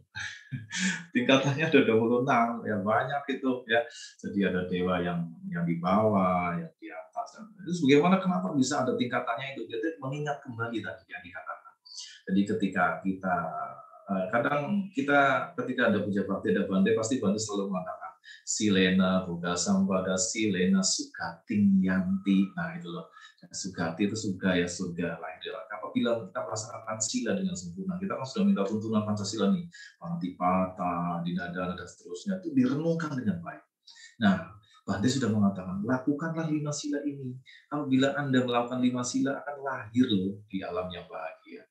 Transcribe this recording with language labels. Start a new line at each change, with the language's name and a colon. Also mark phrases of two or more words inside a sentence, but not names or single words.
Indonesian: Tingkatannya ada 26 ya, banyak itu ya. Jadi ada dewa yang di bawah, yang di atas. Terus bagaimana kenapa bisa ada tingkatannya itu? Jadi mengingat kembali tadi yang dikatakan. Jadi ketika kita kadang kita ketika ada puja bakti, ada Bante, pasti Bante selalu mengatakan
Pali: silena buddha sampada silena sugating yanti.
Indonesian: Nah itu loh, sugati itu surga ya, surga lahir di neraka. Apabila kita melaksanakan sila dengan sempurna, kita kan sudah minta tuntunan Pancasila nih, Panatipata, Dinadana dan seterusnya, itu direnungkan dengan baik. Nah, Bante sudah mengatakan, lakukanlah 5 sila ini. Apabila Anda melakukan 5 sila, akan lahir loh di alam yang bahagia.